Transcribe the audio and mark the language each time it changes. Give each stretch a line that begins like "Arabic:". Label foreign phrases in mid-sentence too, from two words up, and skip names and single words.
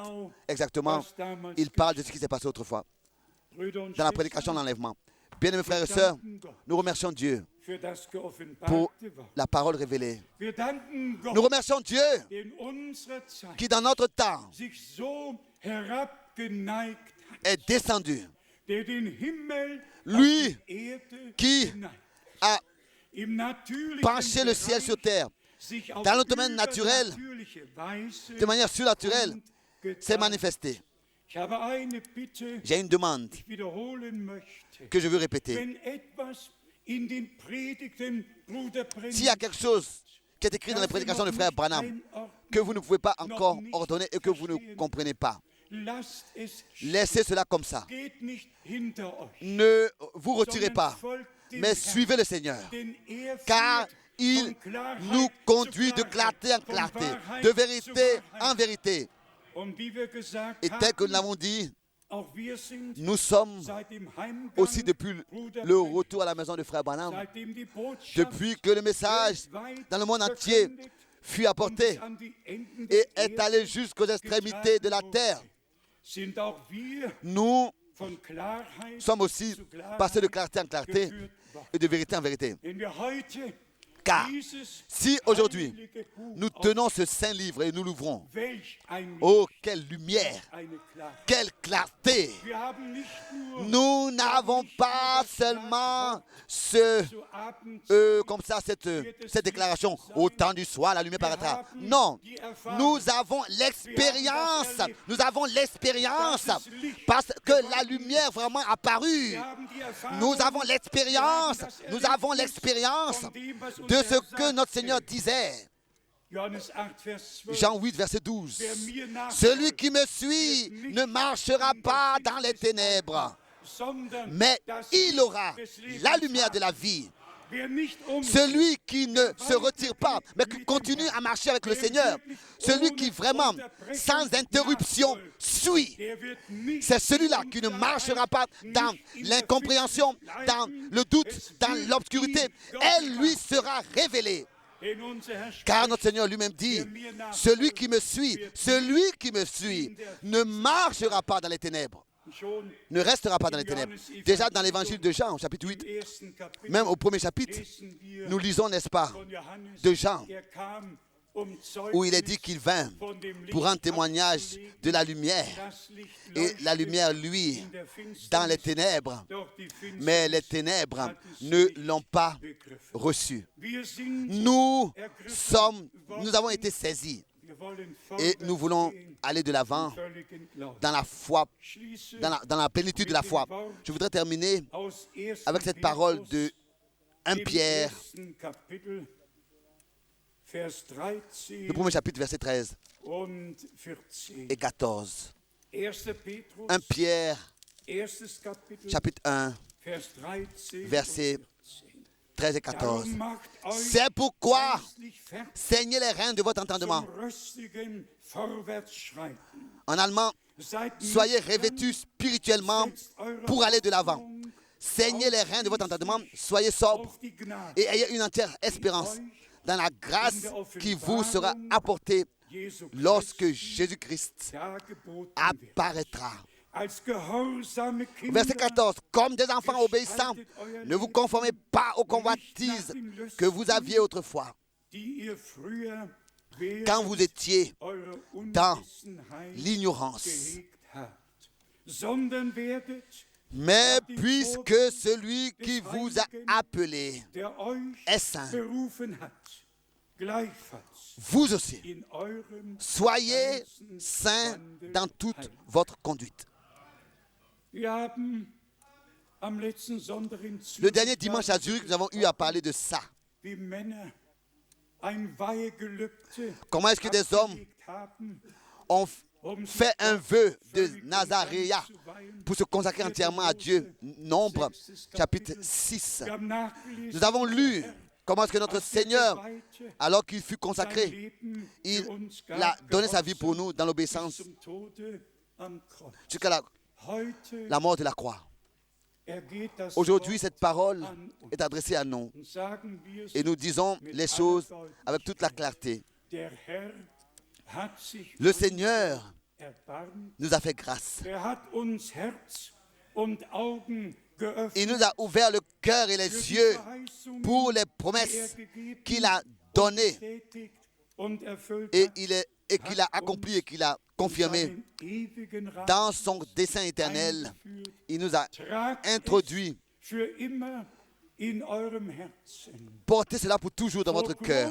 French: Exactement, il parle de ce qui s'est passé autrefois, dans la prédication de l'enlèvement. Bien-aimés frères et sœurs, nous remercions Dieu pour la parole révélée. Nous remercions Dieu qui, dans notre temps, est descendu.
German: der den Himmel
French: Lui
German: auf die Erde
French: qui
German: hinein,
French: a
German: im natürlichen
French: penché le ciel
German: Bereich
French: sur terre,
German: sich auf
French: dans le domaine naturel,
German: übernatürliche Weise
French: de manière surnaturelle,
German: kundgetan.
French: s'est manifesté.
German: Ich habe eine Bitte,
French: J'ai une demande
German: die ich wiederholen möchte.
French: que je veux répéter.
German: Wenn etwas in den Predigten Bruder
French: S'il y a quelque chose qui est écrit dans les prédications de frère Branham que vous ne pouvez pas encore ordonner et que vous ne comprenez pas,
German: lasst es
French: laissez cela comme ça.
German: geht nicht hinter euch,
French: Ne vous retirez
German: sondern
French: pas,
German: folgt dem
French: mais
German: Herrn,
French: suivez le Seigneur.
German: denn er
French: Car
German: führt
French: il
German: von Klarheit
French: nous conduit
German: zu
French: de
German: Klarheit,
French: clarté en
German: von
French: clarté,
German: Wahrheit
French: de
German: zu
French: vérité en
German: Wahrheit.
French: vérité.
German: Und wie wir gesagt
French: Et tel que nous
German: haben,
French: l'avons dit,
German: auch wir sind
French: nous sommes
German: seit dem Heimgang,
French: aussi depuis
German: Bruder
French: le
German: Branham,
French: retour à la maison de frère Branham,
German: seitdem die Botschaft
French: depuis que le message
German: weltweit
French: dans le monde entier
German: verkündet
French: fut
German: und
French: apporté
German: bis an die Enden
French: et
German: der
French: est allé
German: Erde
French: jusqu'aux extrémités de la
German: getragen
French: terre,
German: wurde, sind auch wir
French: nous
German: von Klarheit
French: sommes aussi
German: zu Klarheit
French: passés de clarté en clarté
German: geführt worden.
French: et de vérité en vérité.
German: Wenn wir heute
French: Car
German: dieses
French: si aujourd'hui
German: heilige Buch
French: nous tenons ce saint livre et nous l'ouvrons,
German: welch ein Licht,
French: oh quelle lumière,
German: eine Klarheit.
French: quelle clarté!
German: Wir haben nicht nur
French: Nous n'avons pas seulement ce,
German: zu Abend
French: comme ça cette déclaration, au temps du soir la lumière paraîtra. Non, nous avons l'expérience, parce que la lumière vraiment apparue.
German: wir haben die Erfahrung,
French: Nous avons l'expérience
German: von dem, was
French: de
German: unser
French: ce
German: Herr
French: que
German: sagte.
French: notre Seigneur disait.
German: Johannes 8, Vers 12.
French: Jean 8, verset 12.
German: Wer mir nachfolgt,
French: Celui qui me suit ne marchera pas dans les ténèbres,
German: sondern
French: mais
German: das
French: il
German: Licht
French: aura
German: des Lebens
French: la lumière
German: hat.
French: de la vie.
German: Wer nicht
French: Celui qui ne se retire pas, mais qui continue à marcher avec le Seigneur, celui qui vraiment, sans interruption, suit,
German: der wird nicht
French: c'est celui-là qui ne marchera pas dans l'incompréhension, dans le doute, dans l'obscurité. Elle lui sera révélée.
German: denn unser Herr
French: Car notre Seigneur lui-même dit, celui qui me suit, ne marchera pas dans les ténèbres,
German: schon
French: ne restera pas dans les ténèbres. Déjà dans l'évangile de Jean, au chapitre 8,
German: im ersten Kapitel
French: même au premier chapitre,
German: lesen wir
French: nous lisons, n'est-ce pas,
German: von Johannes,
French: de Jean,
German: kam,
French: où il est dit qu'il vint
German: von dem Licht
French: pour rendre témoignage de la lumière.
German: das Licht
French: Et la
German: leuchtet
French: lumière, lui,
German: in der
French: dans les
German: Finsternis,
French: ténèbres,
German: doch die Finsternis
French: mais les ténèbres
German: hat es
French: ne
German: nicht
French: l'ont pas
German: begriffen.
French: reçu.
German: Wir sind
French: Nous
German: ergriffen
French: nous avons été saisis
German: wir wollen
French: et nous
German: vorwärts
French: voulons
German: gehen,
French: aller de l'avant
German: völligen Glauben.
French: dans la foi,
German: Schließe
French: dans la plénitude de la foi. Je voudrais terminer
German: aus 1.
French: avec cette parole
German: Petrus,
French: de 1
German: im
French: Pierre,
German: ersten Kapitel, Vers 13
French: le premier chapitre, versets 13
German: und 14.
French: et 14.
German: 1. Petrus,
French: 1 Pierre,
German: erstes Kapitel,
French: chapitre 1,
German: Vers 13
French: Versets
German: und 14.
French: 13 et 14.
German: Darum macht euch
French: C'est pourquoi
German: geistlich fertig
French: saignez les reins de votre entendement.
German: zum rüstigen Vorwärtsschreiten.
French: En allemand,
German: Seid
French: soyez
German: nüchtern,
French: revêtus spirituellement
German: setzt eure
French: pour aller de l'avant.
German: Hoffnung
French: Saignez les reins de votre entendement, soyez sobres
German: auf die Gnade
French: et ayez une entière espérance dans la grâce qui vous sera apportée
German: Jesu
French: lorsque Jésus-Christ
German: dargeboten wird.
French: apparaîtra.
German: Als gehorsame Kinder
French: Verset 14. Comme des enfants obéissants, ne vous conformez pas aux convoitises que vous aviez autrefois,
German: die ihr früher
French: quand vous étiez
German: eure
French: dans
German: Unwissenheit
French: l'ignorance.
German: gehegt habt, sondern werdet,
French: Mais puisque celui qui vous a appelé
German: der euch
French: est saint,
German: berufen hat, gleichfalls
French: vous aussi,
German: in eurem
French: soyez
German: ganzen
French: saints
German: Wandel
French: dans toute
German: heilig.
French: votre conduite.
German: Wir haben am letzten Sonntag in
French: Le dernier dimanche à Zurich, nous avons eu à parler de ça.
German: wie Männer ein Weihegelübde
French: Comment est-ce que des hommes
German: abgelegt haben,
French: ont
German: um sich
French: fait un
German: Gott
French: vœu de
German: völlig und
French: Nazaréa
German: ganz zu weihen.
French: pour se consacrer entièrement à Dieu. Nombre, chapitre 6.
German: Wir haben nachgelesen,
French: Nous avons lu comment est-ce que notre
German: als er
French: Seigneur,
German: geweihte
French: alors qu'il fut
German: sein
French: consacré,
German: Leben
French: il
German: für uns
French: a
German: gab,
French: donné sa vie pour
German: gehorsam
French: nous dans
German: bis
French: l'obéissance
German: zum Tode am Kreuz.
French: jusqu'à la
German: Heute
French: mort de la croix.
German: ergeht das
French: Aujourd'hui,
German: Wort
French: cette parole
German: an uns.
French: est adressée à nous
German: Und sagen wir es,
French: et nous disons les choses avec toute la clarté.
German: der Herr hat sich
French: Le Seigneur
German: erbarmt,
French: nous a fait grâce.
German: er hat uns Herz und Augen geöffnet.
French: Il nous a ouvert le cœur et les
German: für die
French: yeux
German: Verheißungen,
French: pour les
German: die er
French: promesses
German: gegeben
French: qu'il a
German: und
French: données
German: bestätigt
French: et qu'il a accompli et qu'il a confirmé dans son dessein éternel. Il nous a introduit. Portez cela pour toujours dans votre cœur.